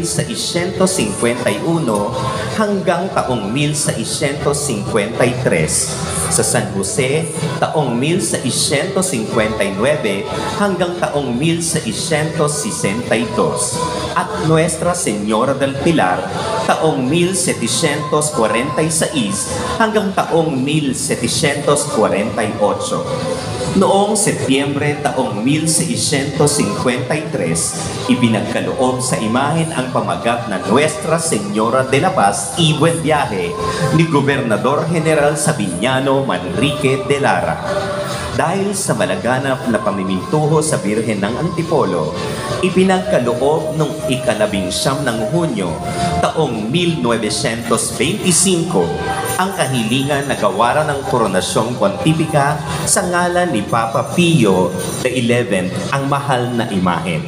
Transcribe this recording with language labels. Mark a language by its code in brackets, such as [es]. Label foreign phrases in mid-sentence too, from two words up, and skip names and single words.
[tl] 1651 hanggang taong 1653, sa San Jose taong 1659 hanggang taong 1662, at Nuestra Señora del Pilar taong 1746 hanggang taong 1748. Noong Setyembre taong 1653, ipinagkaloob sa imahen ang pamagat na Nuestra Señora de la Paz y Buen Viaje ni Gobernador General Sabiniano Manrique de Lara. Dahil sa malaganap na pamimintuho sa Birhen ng Antipolo, ipinagkaloob noong ika-19 ng Hunyo taong 1925 ang kahilingan na gawaran ng Koronasyong Pontifica sa ngalan ni Papa Pio XI ang mahal na imahen.